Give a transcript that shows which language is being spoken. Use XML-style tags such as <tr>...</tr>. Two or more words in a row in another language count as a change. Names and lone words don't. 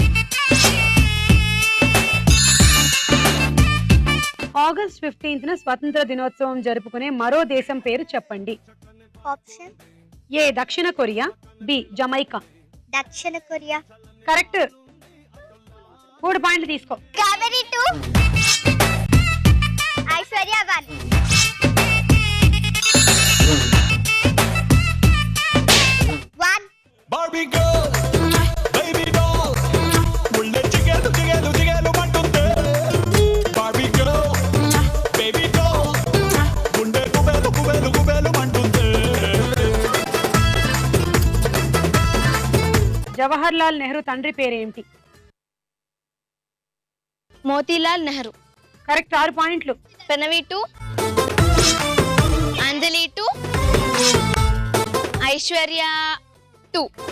<te>ఆగస్ట్ 15న స్వతంత్ర దినోత్సవం జరుపుకునే మరో దేశం పేరు చెప్పండి. ఆప్షన్. ఏ దక్షిణ కొరియా, బి జమైకా. దక్షిణ కొరియా. కరెక్ట్. 3 పాయింట్లు తీసుకో. కావేరి 2, ఐశ్వర్య 1.</te> <en>Barbie girl, baby doll,</en> <te>ముల్లె జిగేలు జిగేలు జిగేలు మంటుందే.</te> <en>Barbie girl, baby doll,</en> <te>గుండె కుబేలు కుబేలు కుబేలు మంటుందే. జవహర్ లాల్ నెహ్రూ తండ్రి పేరేంటి? మోతీలాల్ నెహ్రూ. కరెక్ట్. 6 పాయింట్లు. ప్రణవి 2, అంజలి 2, ఐశ్వర్య 2.</te>